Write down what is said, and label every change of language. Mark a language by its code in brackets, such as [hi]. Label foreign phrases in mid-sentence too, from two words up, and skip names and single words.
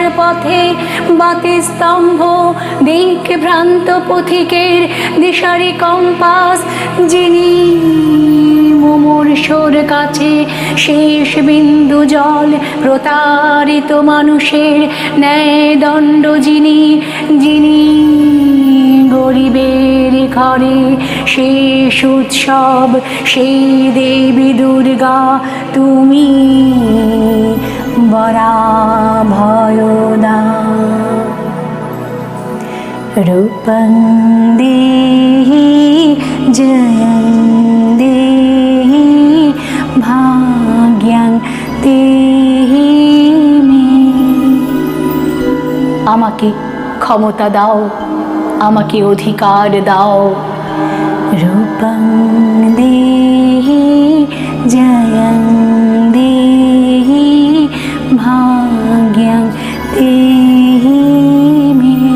[bn] পথে বাতি স্তম্ভ, দিক ভ্রান্ত পথিকের দিশারি কম্পাস, যিনি মুমূর্ষুর কাছে শেষ বিন্দু জল, প্রতারিত মানুষের ন্যায় দণ্ড, যিনি যিনি গরিবের ঘরে শেষ উৎসব, সেই দেবী দুর্গা তুমি বরাভয়দা। [sa] रूपं देहि जयं देहि भाग्यं देहि मे। [bn] আমাকে ক্ষমতা দাও, আমাকে অধিকার দাও। [sa] রূপং দেহি জয়ং দেহি ভাগ্যং দেহি মে।